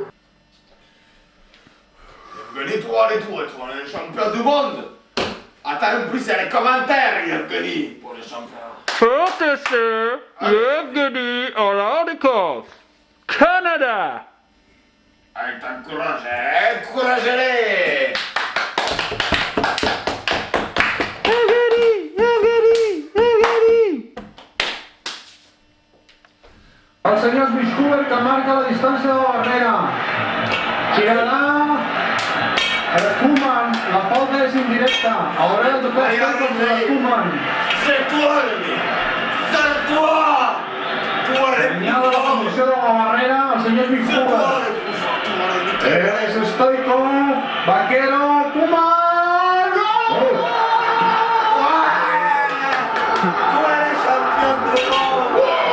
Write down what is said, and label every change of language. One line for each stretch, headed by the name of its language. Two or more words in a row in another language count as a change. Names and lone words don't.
French: Yevgeny, toi, on est champion du monde! Attends, en plus, il y a les commentaires, Yevgeny, pour les champions. Professeur Yevgeny Oladikov, Canada. Allez, encouragez-les!
Catalan: El senyor Smith que marca la distància de la barrera. Girarà el Koeman, la falta és indirecta. Haurà de tocar el contra el Koeman.
French: C'est toi, l'ennemi! C'est toi! Toi, le plus
Catalan: Senyala la
French: fort!
Catalan: posició de la barrera, el senyor Smith.
French: C'est toi, le plus fort! Toi, le
Catalan: És Stoikov, Vaquero, Koeman! Gol!
French: Toi, le champion du monde!